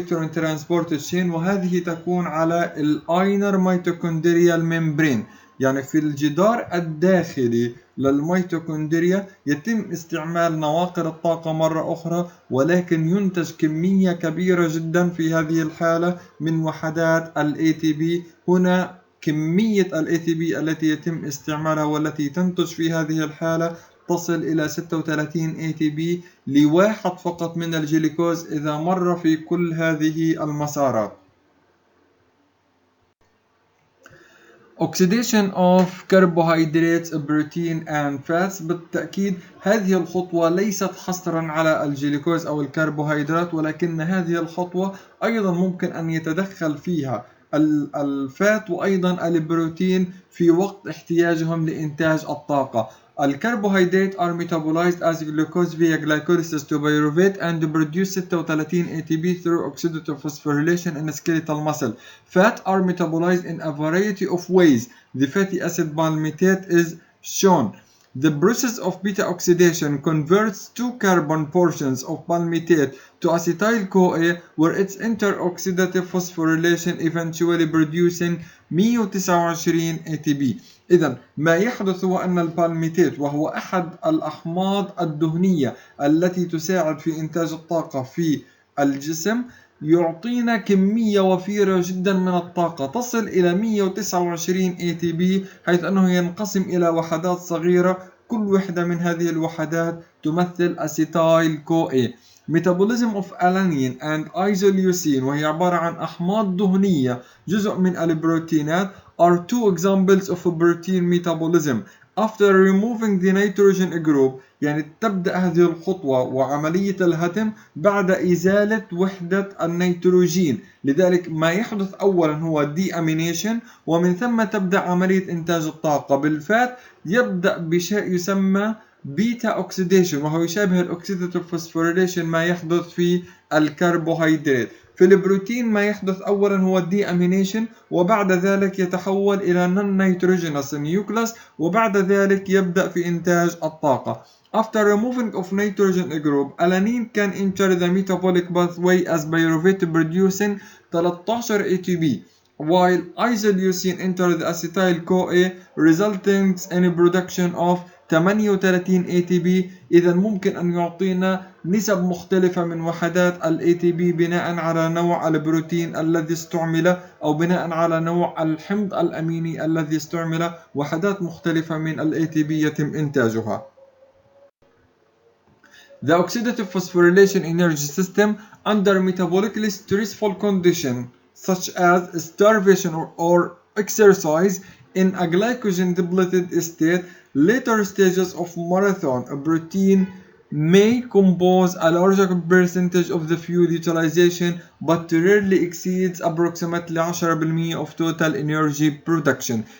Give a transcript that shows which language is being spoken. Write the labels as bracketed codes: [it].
[ar] ترانسبورت تشين، وهذه تكون على الاينر ميتوكوندريال ميمبرين، يعني في الجدار الداخلي للميتوكوندريا يتم استعمال نواقل الطاقة مرة أخرى، ولكن ينتج كمية كبيرة جدا في هذه الحالة من وحدات ال ATP. هنا كمية ال ATP التي يتم استعمالها والتي تنتج في هذه الحالة تصل إلى 36 ATP لواحد فقط من الجلوكوز إذا مر في كل هذه المسارات. [en] Oxidation of carbohydrates, protein and fats. [ar] بالتأكيد هذه الخطوة ليست حصرا على الجلوكوز أو الكربوهيدرات، ولكن هذه الخطوة أيضا ممكن أن يتدخل فيها الفات وأيضا البروتين في وقت احتياجهم لإنتاج الطاقة. [en] الكربوهيدرات are metabolized as glucose via glycolysis to pyruvate and produce 36 ATP through oxidative phosphorylation in skeletal muscle. Fat are metabolized in a variety of ways. The fatty acid palmitate is shown. The process of beta oxidation converts two carbon portions of palmitate to acetyl-CoA, where its interoxidative phosphorylation eventually producing 129 ATP. [ar] إذا ما يحدث هو أن البالميتات، وهو أحد الأحماض الدهنية التي تساعد في إنتاج الطاقة في الجسم، يعطينا كمية وفيرة جدا من الطاقة تصل إلى 129 ATP، حيث أنه ينقسم إلى وحدات صغيرة، كل وحدة من هذه الوحدات تمثل أسيتايل كو. [en] Metabolism of alanine and isoleucine، [ar] وهي عبارة عن أحماض دهنية جزء من البروتينات، [en] are two examples of protein metabolism. After removing the nitrogen group، [ar] يعني تبدأ هذه الخطوة وعملية الهدم بعد إزالة وحدة النيتروجين، لذلك ما يحدث أولا هو deamination، ومن ثم تبدأ عملية إنتاج الطاقة. بالفات يبدأ بشيء يسمى بيتا اوكسيديشن، وهو يشابه الاوكسيداتيف فوسفوريليشن ما يحدث في الكربوهيدرات. في البروتين ما يحدث اولا هو الدي امينيشن، وبعد ذلك يتحول الى نون نيتروجينوس نيوكلاس، وبعد ذلك يبدا في انتاج الطاقه. [en] After removing of nitrogen group, alanine can enter the metabolic pathway as pyruvate producing 13 ATP, while isoleucine enter the acetyl-CoA resulting in production of 38 ATP. [ar] إذا ممكن أن يعطينا نسب مختلفة من وحدات ال ATP بناء على نوع البروتين الذي استعمل، أو بناء على نوع الحمض الأميني الذي استعمل. وحدات مختلفة من ال ATP يتم إنتاجها. [en] The oxidative phosphorylation energy system under metabolically stressful conditions such as starvation or exercise in a glycogen depleted state. Later stages of marathon protein may compose a larger percentage of the fuel utilization, but rarely exceeds approximately 10% of total energy production.